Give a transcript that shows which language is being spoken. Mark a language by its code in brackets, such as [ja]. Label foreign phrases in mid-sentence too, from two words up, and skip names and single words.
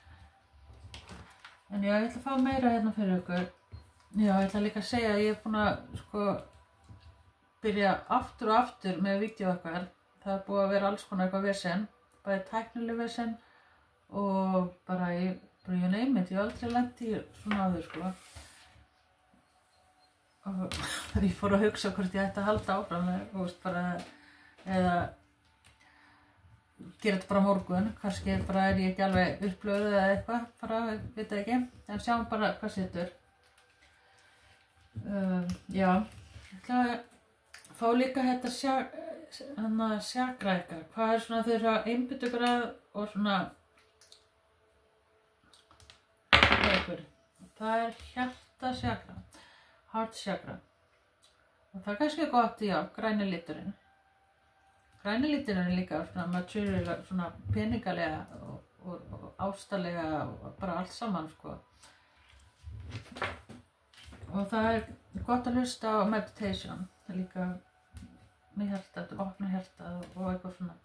[is] En já, ég ætla að fá meira hérna fyrir ykkur. Já, ég ætla líka að segja að ég er búin að byrja aftur og aftur með vídeó okkar. Það er búið að vera alls konar eitthvað vesen, bæði tæknileg vesen og bara ég [en] name it, [is] ég hef aldrei lent í svona áður Og ég fór að hugsa hvort ég ætti að halda áfram eða gera þetta bara á morgun, kannski bara er ég ekki alveg upplöfuð eða eitthvað, bara veit það ekki, en sjáum bara hvað situr. Já, ég ætla að fá líka þetta chakra ykkar, hvað er svona þau eru að einbytta ykkur að og svona, það er hjarta chakra. [en] Heart chakra. [is] Og það er kannski gott, já, græni liturinn. Græni liturinn er líka svona material, svona peningalega og ástalega og bara allt saman, Og það er gott að hlusta á meditation, líka með hjartað, opna hjartað og eitthvað svona.